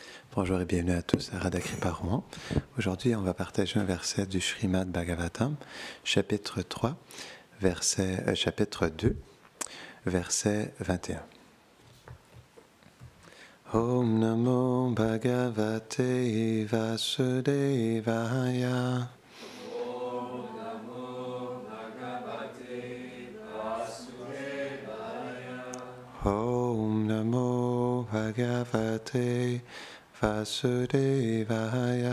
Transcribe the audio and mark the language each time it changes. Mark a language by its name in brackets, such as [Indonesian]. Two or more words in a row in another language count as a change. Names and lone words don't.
[French] Bonjour et bienvenue à tous à Radha Kripa Rouen. Aujourd'hui, on va partager un verset du Srimad Bhagavatam, chapitre 3, chapitre 2, verset 21. [Sanskrit] Om Namo Bhagavate Vasudevaya. Om Namo Bhagavate Vasudevaya. Om Namo Bhagavate Vasudevaya.